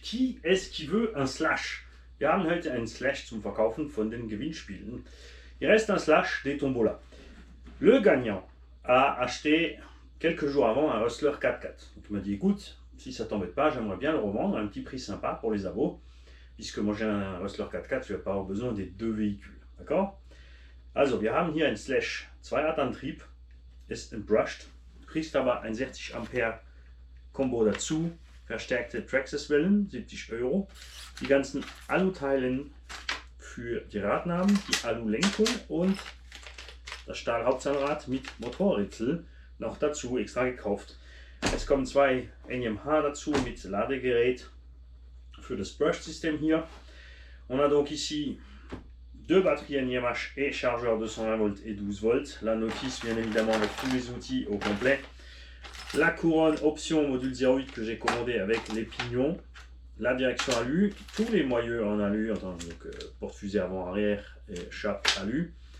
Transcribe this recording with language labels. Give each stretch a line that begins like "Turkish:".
French: Qui est-ce qui veut un Slash?
German: Wir haben heute einen Slash zum Verkaufen von den Gewinnspielen.
French: Il reste un Slash des tombolas. Le gagnant a acheté quelques jours avant un Hustler 4x4. Donc il m'a dit écoute, si ça t'embête pas, j'aimerais bien le revendre à un petit prix sympa pour les abos, puisque moi j'ai un Hustler 4x4, je vais pas avoir besoin des deux véhicules. D'accord?
German: Also, wir haben hier ein Slash Zweiradantrieb, ist brushed. Du kriegst aber ein 60 Ampere Combo dazu, verstärkte Traxxas-Wellen, 70 Euro. Die ganzen Aluteilen für die Radnaben, die Alulenkung und das Stahlhauptzahnrad mit Motorritzel noch dazu extra gekauft. Es kommen zwei NMH dazu mit Ladegerät für das Brush-System hier.
French: On a donc ici deux batteries NIMH et chargeur 220 volts et 12 volts. La notice bien évidemment avec tous les outils au complet. La couronne option module 08 que j'ai commandé avec les pignons. La direction alu, tous les moyeux en alu, donc porte-fusée avant-arrière et chape alu.